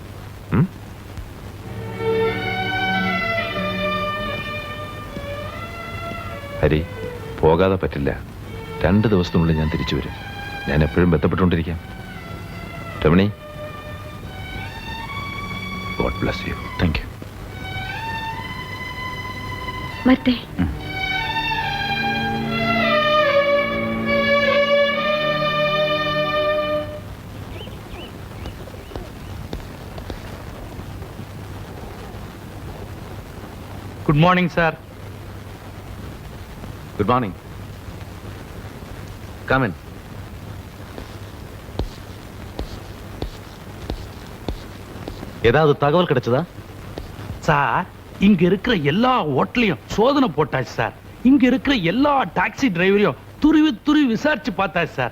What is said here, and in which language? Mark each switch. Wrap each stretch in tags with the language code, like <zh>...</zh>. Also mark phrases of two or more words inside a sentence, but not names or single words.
<ml>ഹരി, പോകാതെ പറ്റില്ല. 2 ദിവസത്തിനുള്ളിൽ ഞാൻ തിരിച്ചു വരും. ഞാൻ എപ്പോഴും ബന്ധപ്പെട്ടുകൊണ്ടിരിക്കാം. രമണി,</ml> <en>God bless you. thank you.</en> <ml>വരട്ടെ.</ml> <en>good morning sir. good morning. come in.</en> <ta>ஏதாவது தகவல் கிடைச்சதா? சார், இங்க இருக்கிற எல்லா ஹோட்டலையும் சோதனை போட்டாச்சு சார். இங்க இருக்கிற எல்லா டாக்ஸி டிரைவரையும் துருவி விசாரிச்சு பார்த்தாச்சு சார்.</ta>